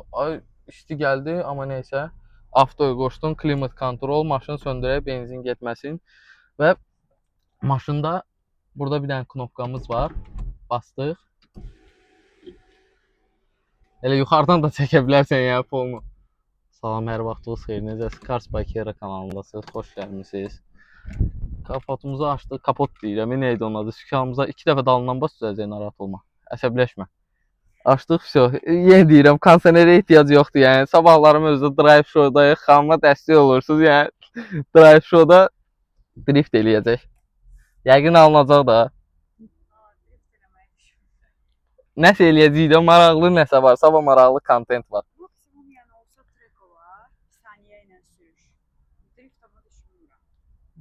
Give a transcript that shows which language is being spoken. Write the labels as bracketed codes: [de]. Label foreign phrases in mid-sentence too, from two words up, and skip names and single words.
[az] Ay, isti gəldi, amma neysə. Avtoya qoşdum, klimat kontrol, maşını söndürək, benzin getməsin. Və maşında burada bir dənə knopkamız var. Bastıq. Elə yuxarıdan da çəkə bilərsən yəni polunu. Salam, hər vaxtınız xeyir. Necəsiz? Cars by Kera kanalındasınız. Xoş gəlmisiniz. Kapotumuzu açdıq. Kapot deyirəm. Neydi onun adı? Sükanımıza 2 dəfə dalından bas düzələcək, narahat olma. Əsəbləşmə. Açdıq, vəsə. Yenə deyirəm, kondisionerə ehtiyac yoxdur. Yəni sabahlarım özü drive show-dayıq. Xanıma dəstək olursunuz. Yəni drive show-da drift eləyəcək. Yəqin alınacaq da. Nəsə eləyəcəyik, maraqlı nəsə var, sabah maraqlı kontent var. Maksimum yəni olsa trek olar, saniyə ilə sürüş. Drift ama düşünmürəm.